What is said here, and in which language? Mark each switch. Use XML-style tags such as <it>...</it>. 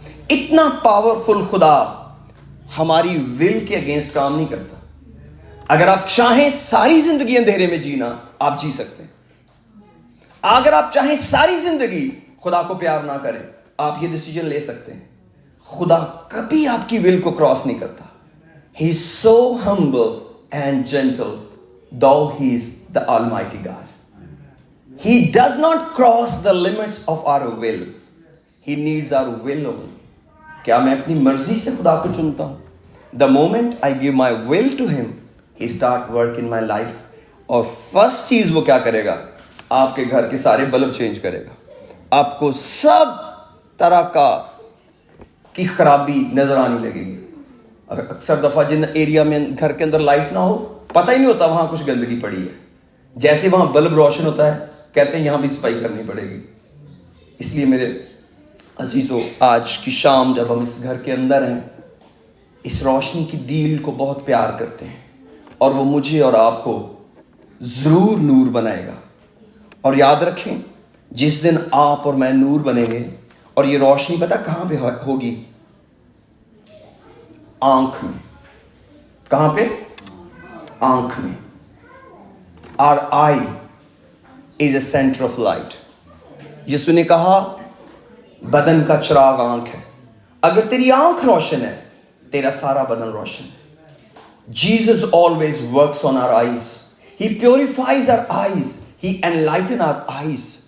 <ur>اتنا پاورفل خدا ہماری ول کے اگینسٹ کام نہیں کرتا. اگر آپ چاہیں ساری زندگی اندھیرے میں جینا, آپ جی سکتے ہیں. اگر آپ چاہیں ساری زندگی خدا کو پیار نہ کریں, آپ یہ ڈیسیجن لے سکتے ہیں. خدا کبھی آپ کی ول کو کراس نہیں کرتا.</ur> <en>He is so humble and gentle, though he is the Almighty God. He does not cross the limits of our will. He needs our will only.</en> <ur>کیا میں اپنی مرضی سے خدا کو چنتا ہوں؟</ur> <en>The moment I give my will to him, he start work in my life.</en> <ur>اور فرسٹ چیز وہ کیا کرے گا؟ آپ کے گھر کے سارے بلب چینج کرے گا. آپ کو سب طرح کی خرابی نظر آنے لگے گی. اکثر دفعہ جن ایریا میں گھر کے اندر لائٹ نہ ہو, پتہ ہی نہیں ہوتا وہاں کچھ گندگی پڑی ہے. جیسے وہاں بلب روشن ہوتا ہے کہتے ہیں یہاں بھی صفائی کرنی پڑے گی. اس لیے میرے عزیزو, آج کی شام جب ہم اس گھر کے اندر ہیں, اس روشنی کی ڈیل کو بہت پیار کرتے ہیں, اور وہ مجھے اور آپ کو ضرور نور بنائے گا. اور یاد رکھیں, جس دن آپ اور میں نور بنیں گے, اور یہ روشنی پتہ کہاں پہ ہوگی؟ آنکھ میں. کہاں پہ؟ آنکھ میں.</ur> <en>Our eye is a center of light.</en> <ur>یسوع نے کہا بدن کا چراغ آنکھ ہے. اگر تیری آنکھ روشن ہے, تیرا سارا بدن روشن ہے.</ur> <en>Jesus always works on our eyes. He purifies our eyes. He enlightens our eyes.</en>